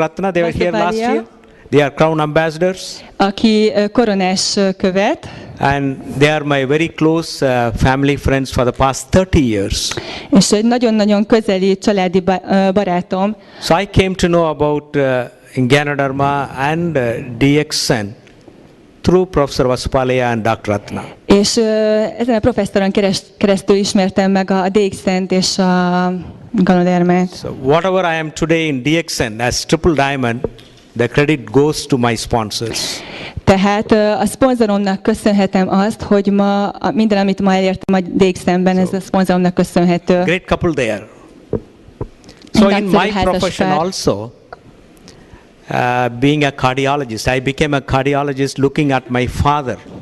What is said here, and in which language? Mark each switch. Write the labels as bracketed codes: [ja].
[en] Ratna, they were here last year. They are Crown Ambassadors. [hu] Aki koronás követ. [en] And they are my very close family friends for the past 30 years. [hu] És egy nagyon-nagyon közeli családi barátom. [en] So I came to know about Gyanadharma and DXN through Professor Vasupalaya and Dr. Ratna. [hu] És ezen a professzoron keresztül ismertem meg a DXN-t és a Gyanadharmát. [en] So whatever I am today in DXN as Triple Diamond, the credit goes to my sponsors. [hu] Tehát a szponzoromnak köszönhetem azt, hogy ma minden, amit ma elértem a DXN-ben, ez a szponzoromnak köszönhető. [en] Great couple there. So in my profession also, being a cardiologist, I became a cardiologist looking at my father.